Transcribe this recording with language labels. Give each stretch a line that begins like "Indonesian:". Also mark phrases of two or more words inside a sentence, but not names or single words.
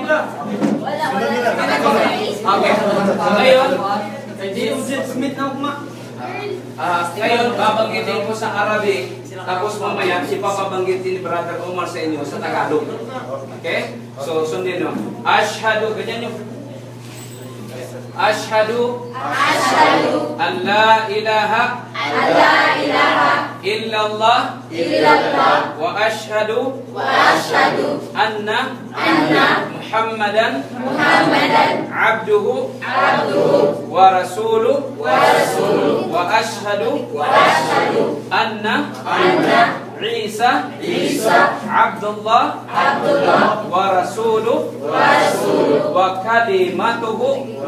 Filipino: Okay. Ngayon, ngayon, babanggitin ko sa Arabic, tapos mamaya, ipapabanggitin ni Brother Omar sa inyo sa Tagalog. Okay? So, sundin nyo. Ashhadu, ganyan nyo.
Arabic: أشهد أن لا إله إلا الله وأشهد أن محمدا عبده ورسوله وأشهد أن عيسى عبد الله ورسوله وكلمته